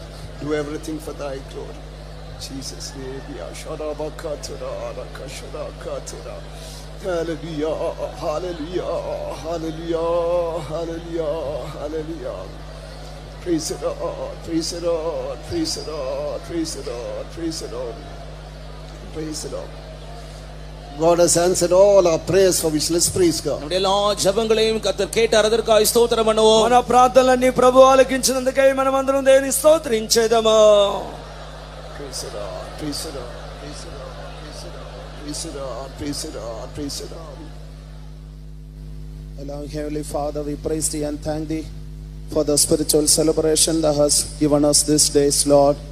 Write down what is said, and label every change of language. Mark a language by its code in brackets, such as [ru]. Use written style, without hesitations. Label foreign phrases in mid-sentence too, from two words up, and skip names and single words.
[en] Do everything for thy glory. Jesus' name, hallelujah, hallelujah, hallelujah, hallelujah, hallelujah. Praise the Lord, praise the Lord, praise the Lord, praise the Lord, praise the Lord, praise the Lord. God has answered all our prayers, for which let's praise God. [ta] நம்முடைய எல்லா ஜெபங்களையும் கர்த்தர் கேட்டார், அதற்காக ஸ்தோத்திரம் பண்ணுவோம். [te] మన ప్రార్థనలన్నీ ప్రభువు ఆలకించినందుకై మనమందరం దేవుని స్తోత్రించేదము. [en] Praise the Lord, praise the Lord, praise the Lord, praise the Lord, praise the Lord, praise the Lord, praise the Lord. Loving Heavenly Father, we praise thee and thank thee for the spiritual celebration thou hast given us this days, Lord.